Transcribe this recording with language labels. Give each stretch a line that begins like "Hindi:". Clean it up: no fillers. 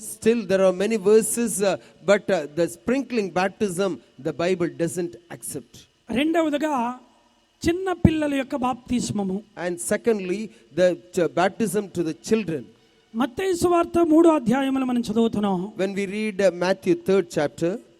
English: Still there are many verses but the sprinkling baptism the Bible doesn't accept.
Telugu: రెండవదిగా చిన్న పిల్లల యొక్క బాప్తిస్మము.
English: And secondly the baptism to the children.
Telugu: మత్తయి సువార్త 3వ అధ్యాయములో మనం చదువుతున్నాం.
English: When we read Matthew 3rd chapter,